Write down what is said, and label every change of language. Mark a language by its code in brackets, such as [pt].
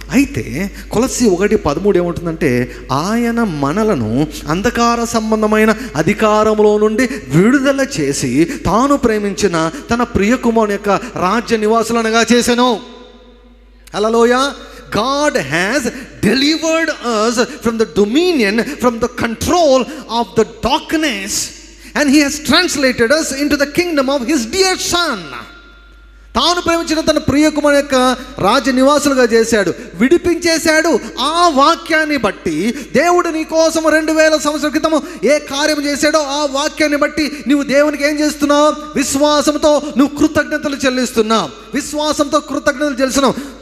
[te] అయితే కొలస్సీ 1:13 ఏముంటుందంటే, ఆయన మనలను అంధకార సంబంధమైన అధికారంలో నుండి విడుదల చేసి తాను ప్రేమించిన తన ప్రియకుమారుని యొక్క రాజ్య నివాసులనగా చేసెను. హల్లెలూయా. [en] God has delivered us from the dominion, from the control of the darkness, and He has translated us into the kingdom of His dear Son. [te] తాను ప్రేమించిన తన ప్రియకుమారుని యొక్క రాజ్య నివాసులుగా చేశాడు, విడిపించేశాడు. ఆ వాక్యాన్ని బట్టి దేవుడు నీ కోసం 2000 సంవత్సరాల క్రితం ఏ కార్యం చేశాడో ఆ వాక్యాన్ని బట్టి నువ్వు దేవునికి ఏం చేస్తున్నావు? విశ్వాసంతో నువ్వు కృతజ్ఞతలు చెల్లిస్తున్నావు. విశ్వాసంతో కృతజ్ఞతలు చెల్లిస్తున్నావు.